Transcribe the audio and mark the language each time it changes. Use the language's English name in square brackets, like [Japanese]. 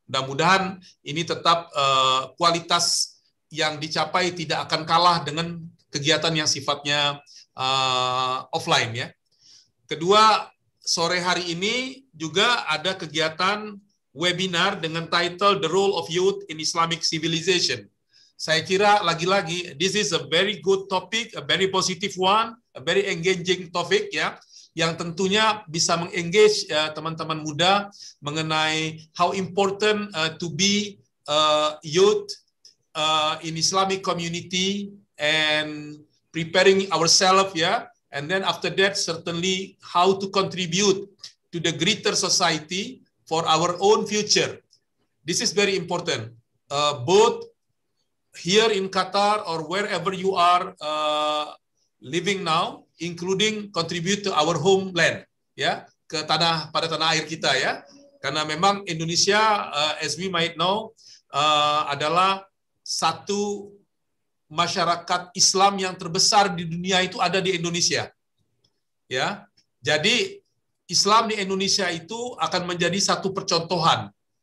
[Indonesian] Mudah-mudahan ini tetap kualitas yang dicapai tidak akan kalah dengan kegiatan yang sifatnya offline ya. Kedua, sore hari ini juga ada kegiatan webinar dengan title The Role of Youth in Islamic Civilization. [English] Saya kira lagi-lagi this is a very good topic, a very positive one, a very engaging topic ya, [Indonesian] yang tentunya bisa mengengage teman-teman muda mengenai [English] how important to be youth in Islamic community and preparing ourselves ya, and then after that certainly how to contribute to the greater society for our own future. This is very important, both here in Qatar or wherever you are living now, including contribute to our homeland ya, [Indonesian] pada tanah air kita ya. Karena memang Indonesia, [English] as we might know, [Indonesian] adalah satu masyarakat Islam yang terbesar di dunia itu ada di Indonesia. Ya. Jadi Islam di Indonesia itu akan menjadi satu percontohan.